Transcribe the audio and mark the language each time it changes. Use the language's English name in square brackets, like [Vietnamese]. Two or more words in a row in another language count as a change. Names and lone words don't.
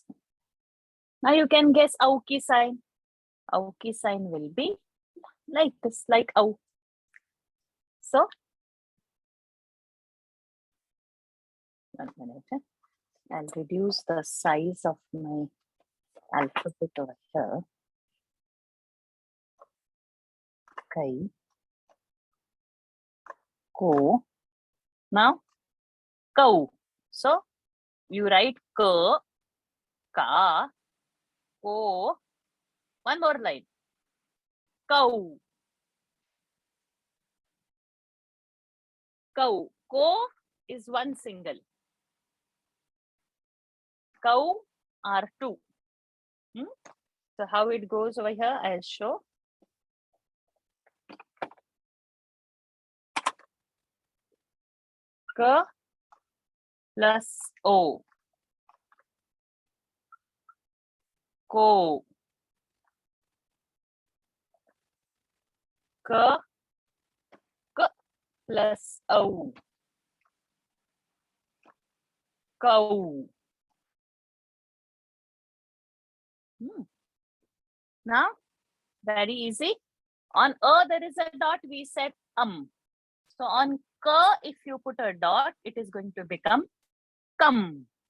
[English] Now you can guess Auki sign. Auki sign will be like this, like Au. So 1 minute. I'll reduce the size of my alphabet over here. Kai, ko. Now, cow. So, you write ka, ka, ko. One more line. Cow. Cow. Ko is one single. Cow are two. So how it goes over here, I'll show. K plus O. Ko. K plus O. Cow. Now, very easy. On A, there is a dot. We said So on K, if you put a dot, it is going to become come.